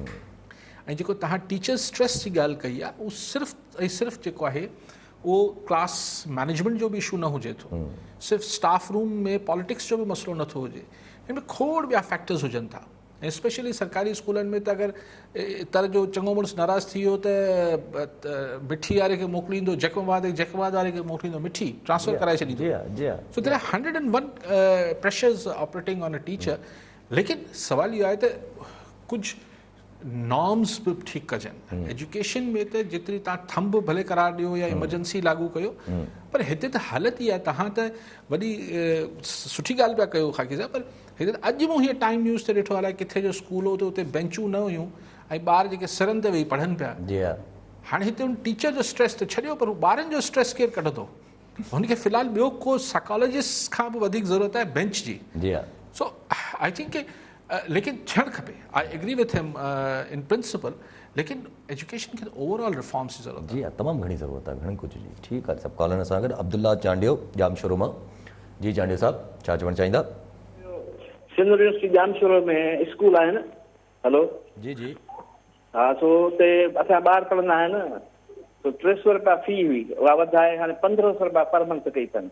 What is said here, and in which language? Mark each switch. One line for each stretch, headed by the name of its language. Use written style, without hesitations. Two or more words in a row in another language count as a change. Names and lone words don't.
Sindhi: ऐं जेको तव्हां
English: teacher stress
Sindhi: जी ॻाल्हि कई आहे, उहो सिर्फ़ु ऐं सिर्फ़ु जेको आहे उहो
English: class management
Sindhi: जो बि इशू न हुजे थो, सिर्फ़ु
English: staff room
Sindhi: में पॉलिटिक्स जो बि मसइलो नथो हुजे, हिन में खोड़ ॿिया फैक्टर्स हुजनि था। ऐं स्पेशली सरकारी स्कूलनि में त अगरि तर जो चङो मुड़ुसु नाराज़ थी वियो त मिठी वारे खे मोकिलींदो जकवाद वारे खे मोकिलींदो मिठी ट्रांसफर कराए छॾींदो।
English: So there are 101 pressures operating on a teacher.
Sindhi: लेकिन सवाल इहो आहे त कुझु नॉर्म्स बि ठीकु कजनि। एजुकेशन में त जेतिरी तव्हां थंब भले करार ॾियो या इमरजेंसी लागू कयो, पर हिते त हालत इहा आहे, तव्हां त वॾी सुठी ॻाल्हि पिया कयो खाकी साहिबु, पर हिते त अॼु मूं हीअ टाइम न्यूज़ ते ॾिठो आहे किथे जो स्कूल हो त उते बेंचूं न हुयूं ऐं ॿार जेके सरनि ते वेही पढ़नि पिया। हाणे हिते हुन टीचर जो स्ट्रेस त छॾियो, पर ॿारनि जो स्ट्रेस केरु कढंदो? हुनखे फ़िलहालु ॿियो को साइकोलॉजिस्ट खां बि वधीक ज़रूरत आहे बेंच जी।
English: So I think
Sindhi: लेकिन थियणु खपे,
English: I agree with him in principle,
Sindhi: लेकिन एजुकेशन खे
English: overall reforms
Sindhi: जी ज़रूरत आहे। जी हा, तमामु घणी ज़रूरत आहे, घणी कुझु जी। ठीकु आहे, सभु कॉलर सां गॾु अब्दुल्ला चांडियो जाम शुरू मां। जी चांडियो साहब, छा चवणु चाहींदा? सिंध यूनिवर्सिटी जामशोरो में स्कूल आहे न। हलो जी जी हा, सो हुते असां ॿार पढ़ंदा आहिनि न, तो 300 रुपया फी हुई, उहा वधाए हाणे 1500 रुपया
English: per month
Sindhi: कई अथनि।